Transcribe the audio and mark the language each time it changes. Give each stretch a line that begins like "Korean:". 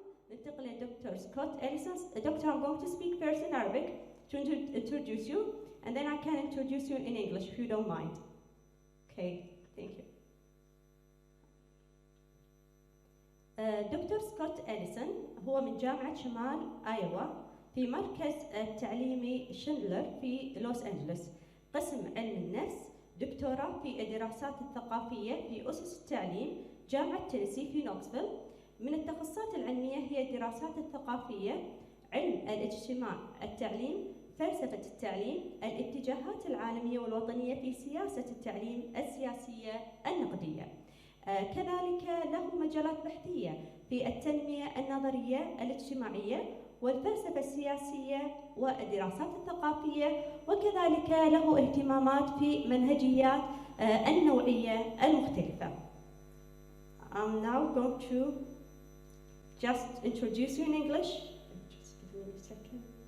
Arabic: ننتقل لدكتور سكوت إليسون.
English: Doctor, I'm going to speak first in Arabic to introduce you, and then I can introduce you in English if you don't mind. Okay, thank you.
Arabic: دكتور سكوت إليسون هو من جامعة شمال آيوا في مركز التعليمي شندلر في لوس أنجلوس، قسم علم النفس، دكتوراه في الدراسات الثقافية في أسس التعليم، جامعة تينيسي في نوكسفيل. من التخصصات العلمية هي الدراسات الثقافية، علم الاجتماع، التعليم، فلسفة التعليم، الاتجاهات العالمية والوطنية في سياسة التعليم السياسية النقدية. كذلك له مجالات بحثية في التنمية النظرية الاجتماعية والفلسفة السياسية والدراسات الثقافية، وكذلك له اهتمامات في منهجيات النوعية المختلفة.
English: I'm now going to just introduce you in English. Just give me a second.